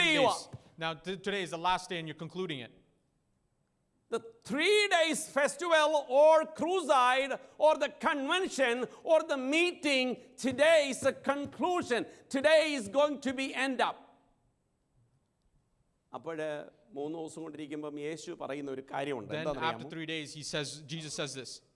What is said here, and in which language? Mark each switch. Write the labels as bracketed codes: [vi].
[ml] 3 ചെയ്യുക. [en] days. Now today is the last day and you're concluding it. The 3 days festival or crusade or the convention or the meeting, today is a conclusion. Today is going to be end up. [ml] അപ്പോൾ 3 ദിവസം കൊണ്ടിരിക്കുമ്പം യേശു പറയുന്ന ഒരു കാര്യമുണ്ട്. [en] Then after 3 days Jesus says this.